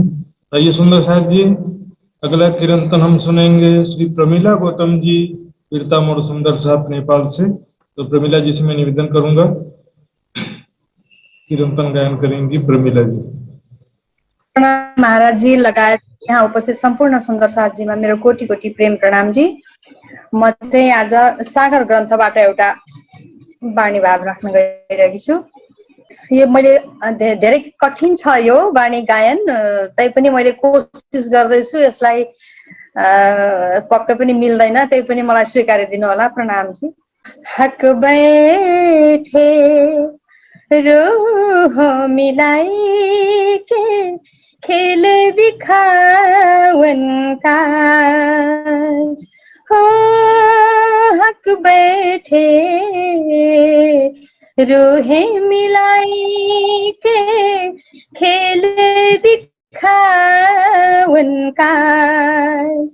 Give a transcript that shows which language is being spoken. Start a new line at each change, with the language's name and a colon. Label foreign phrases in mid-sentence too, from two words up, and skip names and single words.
Hindi: आइए सुंदर साहब जी, अगला कीर्तन हम सुनेंगे श्री प्रमिला गौतम जी कीर्तन और सुंदर साहब नेपाल से। तो प्रमिला जी से मैं निवेदन करूंगा, कीर्तन गायन करेंगी प्रमिला जी।
Nepali: महाराज जी लगायत यहाँ उपस्थित सम्पूर्ण सुन्दर साथजीमा मेरो कोटि कोटि प्रेम प्रणाम जी। म चाहिँ आज सागर ग्रन्थबाट एउटा वाणी भाव राख्न गइरहेकी छु। यो मैले धेरै कठिन छ यो वाणी गायन, तैपनि मैले कोसिस गर्दैछु। यसलाई पक्कै पनि मिल्दैन, तै पनि मलाई स्वीकारिदिनु होला। प्रणाम जी।
Hindi: हक बैठे रूह मिलाई के खेल दिखावन काज हो। हक बैठे रूहे मिलाई के खेल दिखावन काज।